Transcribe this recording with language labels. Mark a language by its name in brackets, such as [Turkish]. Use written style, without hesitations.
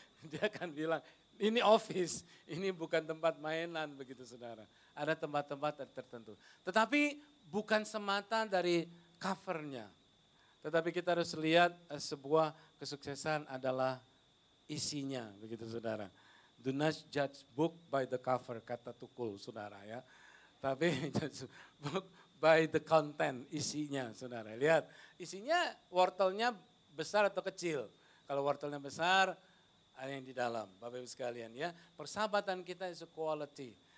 [Indonesian] Dia akan bilang, ini office, ini bukan tempat mainan, begitu, saudara. Ada tempat-tempat tertentu. Tetapi bukan semata dari covernya. Tetapi kita harus lihat sebuah kesuksesan adalah isinya, begitu, saudara. [English] Do not judge book by the cover, [Indonesian] kata Tukul, saudara ya. [English] Tapi judge book by the content, [Indonesian] isinya, saudara. Lihat, isinya wortelnya besar atau kecil. Kalau wortelnya besar, ada yang di dalam, Bapak Ibu sekalian ya. Persahabatan kita [English] is a quality.